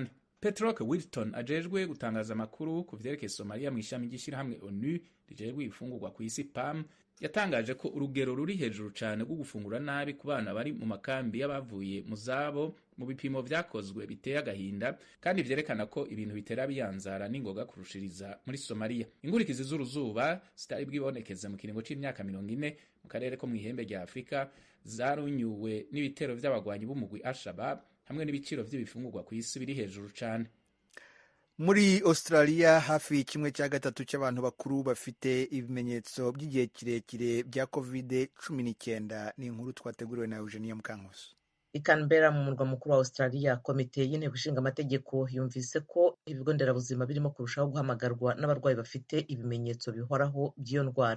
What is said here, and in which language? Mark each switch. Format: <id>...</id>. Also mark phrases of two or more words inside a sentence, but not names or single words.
<rn>Petroke Wilton ajejwe gutangaza amakuru ku vyerekeye Somalia mu ishami ry'ishyirahamwe ONU rijejwe ifungurwa ku isi PAM yatangaje ko urugero ruri hejuru cyane rwo gufungura nabi ku bana bari mu makambi y'abavuye mu zabo mu bipimo vyakozwe biteye agahinda, kandi vyerekana ko ibintu bitera biyanzara n'ingoga kurushiriza muri Somalia. Ingurikizi z'uruzuba zitari bwibonekeze mu kiringo c'imyaka 40 mu karere ko mw'ihembe rya Afrika zarunyuwe n'ibitero vy'abagwanyi b'umugwi Al-Shabaab hamwe n'ibiciro vy'ibifungurwa ku isi biri hejuru cyane.</rn> <rw>Muri Ostraliya hafi kimwe cya gatatu cy'abantu bakuru bafite ibimenyetso by'igihe kirekire bya COVID-19. Ni inkuru twateguriwe na Eugenia Mukankusi. I Canberra mu murwa mukuru wa Australia, komite y'inteko ishinga amategeko yumvise ko ibigo nderabuzima birimo kurushaho guhamagarwa n'abarwayi bafite ibimenyetso bihoraho by'iyo ndwara.</rw>